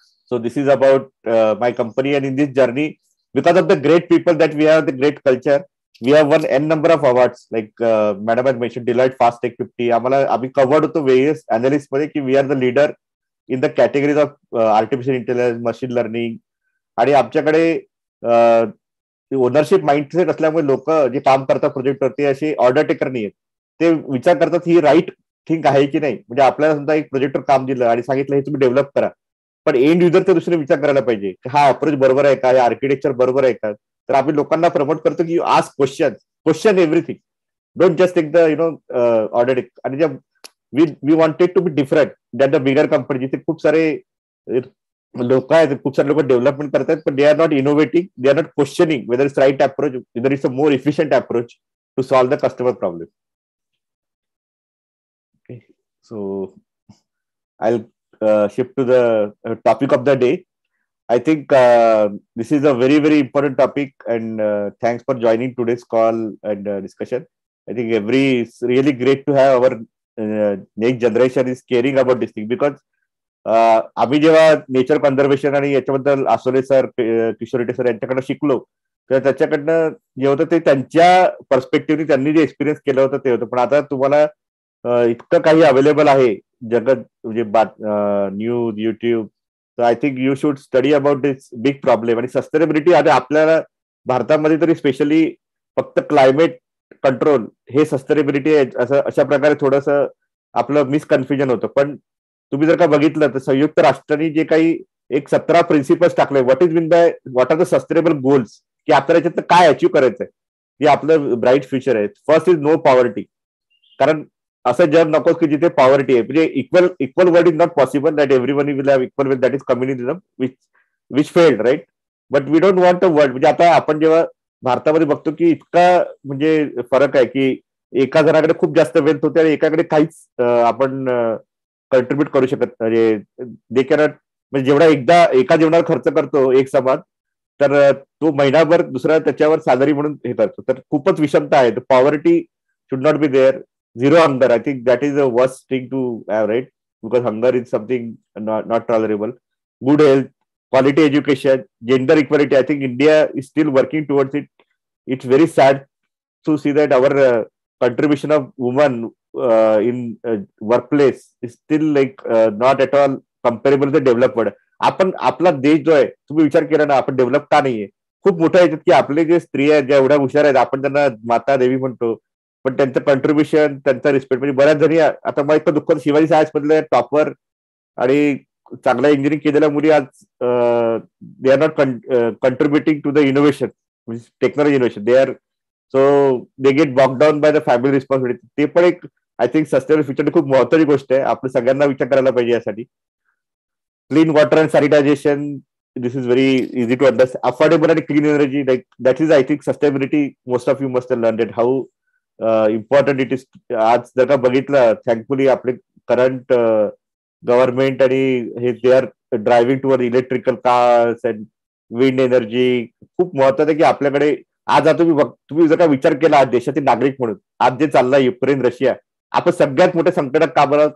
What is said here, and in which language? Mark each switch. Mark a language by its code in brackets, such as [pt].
[en] So this is about my company, and in this journey, because of the great people that we have, the great culture, we have won n number of awards. Like Madam had mentioned, Deloitte Fast Tech 50. [mr] आम्ही [en] covered [mr] होतो [en] various analysts [mr] मध्ये की [en] we are the leader in the categories of artificial intelligence, machine learning. [mr] आणि आमच्याकडे ownership mindset असल्यामुळे लोक जे काम करतात प्रोजेक्टवरती असे ऑर्डर टेकर नाही आहेत. ते विचार करतात ही राईट थिंग आहे की नाही. म्हणजे आपल्याला समजा एक प्रोजेक्टवर काम दिलं आणि सांगितलं हे तुम्ही डेव्हलप करा, पण एंड युजरच्या दुसरे विचार करायला पाहिजे की हा अप्रोच बरोबर आहे का, हे आर्किटेक्चर बरोबर आहे का. तर आम्ही लोकांना प्रमोट करतो की [en] You ask question everything, don't just take the order take. [mr] आणि [en] we wanted to be different that the bigger company, [mr] जिथे खूप सारे लोक आहेत, खूप सारे लोक डेव्हलपमेंट करतात, पण [en] They are not innovating, they are not questioning whether it's right approach, whether it's a more efficient approach to solve the customer problem. Okay, so I'll shift to the topic of the day. I think this is a very, very important topic, and thanks for joining today's call and discussion. I think it's really great to have our next generation is caring about this thing, because [mr] आम्ही जेव्हा nature conservation आणि याच्याबद्दल आसोले sir, Kishore Reddy sir यांच्याकडनं शिकलो, तर त्याच्याकडनं जे होतं ते त्यांच्या पर्स्पेक्टिव्हने त्यांनी जे एक्सपिरियन्स केलं होतं ते होतं. पण आता तुम्हाला इतकं काही अवेलेबल आहे जगत, म्हणजे न्यूज, युट्यूब. तर [en] I think you should study about this big problem. [mr] आणि सस्टेनेबिलिटी आता आपल्याला भारतामध्ये तरी स्पेशली फक्त क्लायमेट कंट्रोल हे सस्टेनेबिलिटी आहे असं अशा प्रकारे थोडंसं आपलं मिसकन्फ्युजन होतं. पण तुम्ही जर का बघितलं तर संयुक्त राष्ट्रांनी जे काही एक 17 प्रिन्सिपल्स टाकले, [en] what are the sustainable goals, [mr] की आपल्याला याच्यात काय अचीव्ह करायचंय, जे आपलं ब्राईट फ्युचर आहे. [en] First is no poverty. [mr] कारण असं जग नको की जिथे पॉवर्टी आहे. म्हणजे [en] Equal world is not possible that everyone will have equal wealth, that is communism which failed, right. But we don't want a world, [mr] म्हणजे आता आपण जेव्हा भारतामध्ये बघतो की इतका म्हणजे फरक आहे की एका जणाकडे खूप जास्त वेल्थ होते आणि एकाकडे काहीच आपण कंट्रीब्युट करू शकत, म्हणजे [en] They cannot. [mr] म्हणजे जेवढा एकदा एका जेवणावर खर्च करतो एक समाज, तर तो महिनाभर दुसरा त्याच्यावर सॅलरी म्हणून हे करतो. तर खूपच विषमता आहे. [en] Poverty should not be there. Zero hunger, I think that is a worst thing to have, right. Because hunger is something not tolerable. Good health, quality education, gender equality. I think India is still working towards it. It's very sad to see that our contribution of women in workplace is still like not at all comparable to the developed world. [mr] आपण आपला देश जो आहे, तुम्ही विचार केला ना, आपण डेव्हलप का नाहीये? खूप मोठं याच्यात की आपले जे स्त्रिया आहेत ज्या एवढ्या हुशार आहेत, आपण त्यांना माता देवी म्हणतो, पण त्यांचं कंट्रीब्युशन, त्यांचा रिस्पेक्ट, म्हणजे बऱ्याच जणी आता मला इतकं दुःख, शिवाजी साहेब मधले टॉपर आणि चांगल्या इंजिनिअरिंग केलेल्या मुली आज [en] They are not contributing to the innovation, technology innovation. They are so they get bogged down by the family responsibility. [mr] ते पण एक [en] I think sustainable future [mr] खूप महत्वाची गोष्ट आहे. आपण सगळ्यांना विचार करायला पाहिजे यासाठी. [en] Clean water and sanitization, this is very easy to understand. Affordable [mr] आणि [en] Clean energy, like that is I think sustainability. Most of you must learn it how important it is. [mr] आज जर का बघितलं, थँकफुली आपले करंट गव्हर्नमेंट आणि हे [en] They are driving toward electrical cars and wind energy. [mr] खूप महत्वाचं आहे की आपल्याकडे आज तुम्ही जर का विचार केला आज देशातील नागरिक म्हणून, आज जे चाललंय युक्रेन रशिया, आपण सगळ्यात मोठ्या संकटात का बरं?